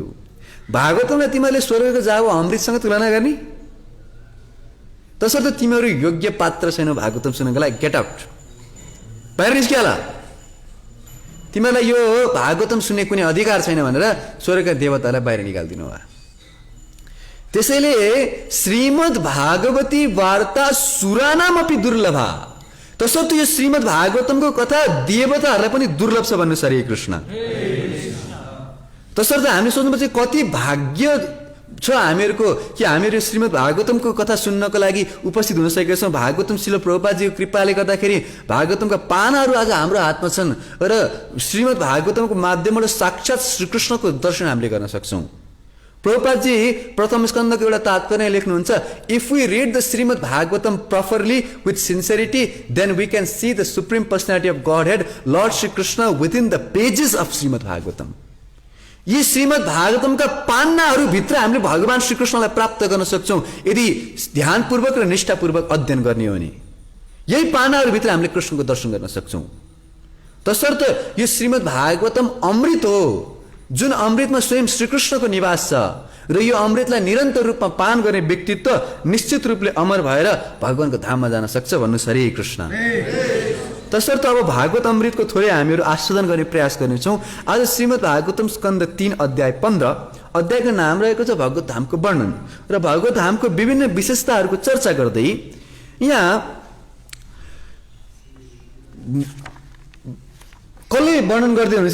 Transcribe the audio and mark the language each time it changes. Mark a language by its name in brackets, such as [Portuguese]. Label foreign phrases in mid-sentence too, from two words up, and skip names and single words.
[Nepali] भागवतमलाई तिमीहरूले स्वर्गको जाबो अमृतसँग तुलना गर्ने, तसर्थ तिमीहरू योग्य पात्र छैनौ भागवतम सुन्नको लागि। [English] Get out, [Nepali] बाहिर निस्किहाल, तिमीहरूलाई यो भागवतम सुन्ने कुनै अधिकार छैन भनेर स्वर्गका देवतालाई बाहिर निकालिदिनु भयो। [Sanskrit] त्यसैले श्रीमद् भागवती वार्ता सुरानामपि दुर्लभा, [Nepali] तसर्थ यो श्रीमद् भागवतमको कथा देवताहरूलाई पनि दुर्लभ छ भन्नु हरे कृष्ण। तसर्थ हामीले सोच्नुपर्छ कति भाग्य छ हामीहरूको कि हामीहरू श्रीमद् भागवतमको कथा सुन्नको लागि उपस्थित हुन सकेका छौँ। भागवतम श्रील प्रभुपादजीको कृपाले गर्दाखेरि भागवतमका पानाहरू आज हाम्रो हातमा छन् र श्रीमद् भागवतमको माध्यमबाट साक्षात् श्रीकृष्णको दर्शन हामीले गर्न सक्छौँ। प्रभुपादजी प्रथम स्कन्धको एउटा तात्पर्य लेख्नुहुन्छ, [English] If we read the Srimad Bhagavatam properly with sincerity then we can see the Supreme Personality of Godhead Lord Sri Krishna within the pages of Srimad Bhagavatam. [Nepali] यी श्रीमद् भागवतमका पान्नाहरूभित्र हामीले भगवान श्रीकृष्णलाई प्राप्त गर्न सक्छौँ यदि ध्यानपूर्वक र निष्ठापूर्वक अध्ययन गर्ने हो भने। यही पानाहरूभित्र हामीले कृष्णको दर्शन गर्न सक्छौँ। तसर्थ यो श्रीमद् भागवतम अमृत हो, जुन अमृतमा स्वयं श्रीकृष्णको निवास छ र यो अमृतलाई निरन्तर रूपमा पान गर्ने व्यक्तित्व निश्चित रूपले अमर भएर भगवानको धाममा जान सक्छ। भन्नुहोस् हरे कृष्ण। तसर्थ अब भागवत अमृतको थोरै हामीहरू आस्वादन गर्ने प्रयास गर्नेछौँ। आज श्रीमद् भागवतम स्कन्द 3 अध्याय 15 अध्यायको नाम रहेको छ भगवत धामको वर्णन र भगवत धामको विभिन्न विशेषताहरूको चर्चा गर्दै यहाँ कसले वर्णन गर्दै हुनुहुन्छ?